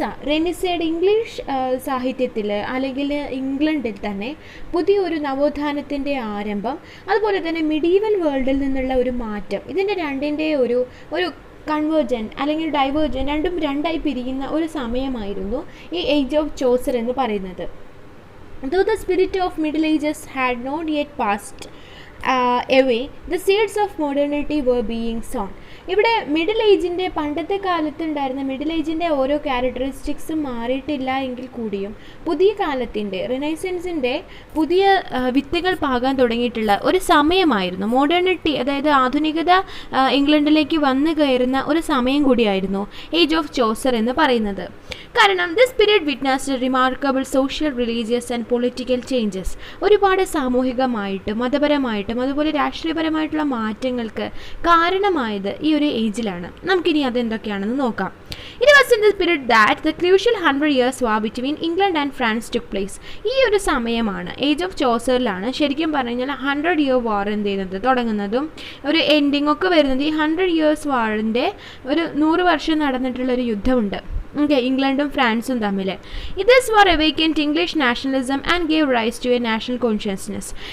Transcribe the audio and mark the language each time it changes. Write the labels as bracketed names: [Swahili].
[Malayalam] റെനിസയുടെ English സാഹിത്യത്തിൽ അല്ലെങ്കിൽ ഇംഗ്ലണ്ടിൽ തന്നെ പുതിയൊരു നവോത്ഥാനത്തിൻ്റെ ആരംഭം, അതുപോലെ തന്നെ മിഡീവൽ വേൾഡിൽ നിന്നുള്ള ഒരു മാറ്റം, ഇതിൻ്റെ രണ്ടിൻ്റെ ഒരു കൺവേർജൻ അല്ലെങ്കിൽ ഡൈവേർജൻ രണ്ടും രണ്ടായി പിരിയുന്ന ഒരു സമയമായിരുന്നു ഈ ഏജ് ഓഫ് ചോസർ എന്ന് പറയുന്നത്. [English] Though the spirit of Middle Ages had not yet passed away, the seeds of modernity were being sown. [Malayalam] ഇവിടെ മിഡിൽ ഏജിൻ്റെ പണ്ടത്തെ കാലത്തുണ്ടായിരുന്ന മിഡിൽ ഏജിൻ്റെ ഓരോ ക്യാരക്ടറിസ്റ്റിക്സും മാറിയിട്ടില്ല എങ്കിൽ കൂടിയും പുതിയ കാലത്തിൻ്റെ റിനൈസൻസിൻ്റെ പുതിയ വിത്തുകൾ പാകാൻ തുടങ്ങിയിട്ടുള്ള ഒരു സമയമായിരുന്നു. മോഡേണിറ്റി, അതായത് ആധുനികത ഇംഗ്ലണ്ടിലേക്ക് വന്നു കയറുന്ന ഒരു സമയം കൂടിയായിരുന്നു ഏജ് ഓഫ് ചോസർ എന്ന് പറയുന്നത്. കാരണം [English] This period witnessed remarkable social, religious and political changes. [Malayalam] ഒരുപാട് സാമൂഹികമായിട്ടും മതപരമായിട്ടും അതുപോലെ രാഷ്ട്രീയപരമായിട്ടുള്ള മാറ്റങ്ങൾക്ക് കാരണമായത് ഈ ഒരു ഏജിലാണ്. നമുക്കിനി അതെന്തൊക്കെയാണെന്ന് നോക്കാം. [English] It was in this period that the crucial 100 years war between England and France took place. [Malayalam] ഈ ഒരു സമയമാണ്, ഏജ് ഓഫ് ചോസറിലാണ് ശരിക്കും പറഞ്ഞു കഴിഞ്ഞാൽ 100 year war എന്ത് ചെയ്യുന്നത് തുടങ്ങുന്നതും ഒരു എൻഡിങ് ഒക്കെ വരുന്നത്. ഈ 100 years വാറിൻ്റെ ഒരു 100 വർഷം നടന്നിട്ടുള്ളൊരു യുദ്ധമുണ്ട്, ഇംഗ്ലണ്ടും ഫ്രാൻസും തമ്മിൽ. [English] This war awakened English nationalism and gave rise to a national consciousness.